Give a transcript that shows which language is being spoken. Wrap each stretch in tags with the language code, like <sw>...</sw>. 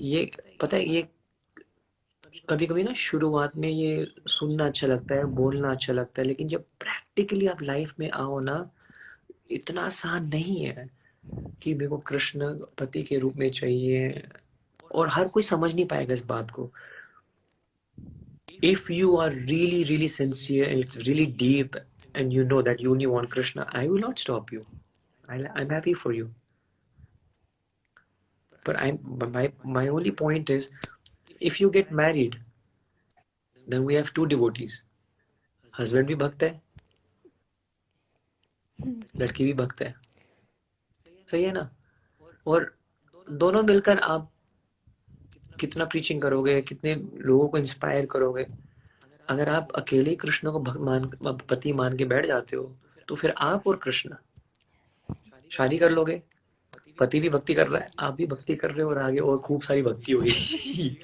<hi>ये पता है, ये कभी कभी ना शुरुआत में ये सुनना अच्छा लगता है, बोलना अच्छा लगता है, लेकिन जब प्रैक्टिकली आप लाइफ में आओ ना, इतना आसान नहीं है कि मेरे को कृष्ण पति के रूप में चाहिए. और हर कोई समझ नहीं पाएगा इस बात को.</hi> <en>If you are really sincere and it's really deep and you know that you only want Krishna, I will not stop you. I'm happy for you. But my only point is, if you get married, then we have two devotees.</en> <hi>Husband भी भक्त है, लड़की भी भक्त है, सही है ना? और दोनों मिलकर आप कितना प्रीचिंग करोगे, कितने लोगों को इंस्पायर करोगे। अगर आप अकेले कृष्ण को पति मान के बैठ जाते हो, तो फिर आप और कृष्ण शादी कर लोगे, पति भी भक्ति कर रहा है, आप भी भक्ति कर रहे हो, और आगे और खूब सारी भक्ति होगी।</hi>